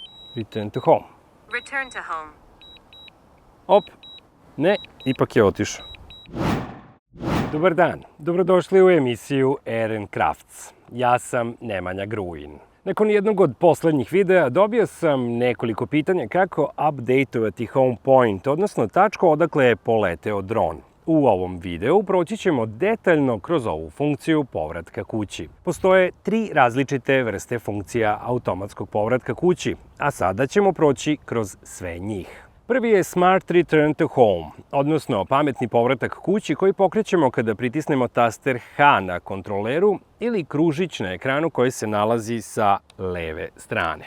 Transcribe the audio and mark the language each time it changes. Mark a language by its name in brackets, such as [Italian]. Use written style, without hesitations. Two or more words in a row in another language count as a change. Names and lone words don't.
[English] Return to home. Return to home. [Serbian] Op, ne, ipak je otišao. Dobar dan, dobrodošli u emisiju Aaron Crafts. Ja sam Nemanja Gruin. Nakon jednog od poslednjih videa dobio sam nekoliko pitanja kako updateovati [English] home point, [Serbian] odnosno tačku odakle je poleteo dron. U ovom videu proći ćemo detaljno kroz ovu funkciju povratka kući. Postoje 3 različite vrste funkcija automatskog povratka kući, a sada ćemo proći kroz sve njih. Prvi je Smart Return to Home, odnosno pametni povratak kući koji pokrećemo kada pritisnemo taster H na kontroleru ili kružić na ekranu koji se nalazi sa leve strane.